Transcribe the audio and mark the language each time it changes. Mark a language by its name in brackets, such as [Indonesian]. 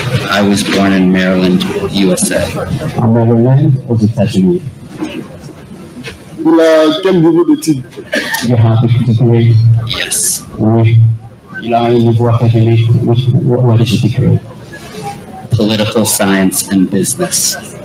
[English] I was born in Maryland, USA. [French] En Maryland, aux États-Unis. Il a quel niveau d'études? [English] You have a degree? Yes. [French] Oui. Il a un niveau académique. [English] What is your degree? Political science and business.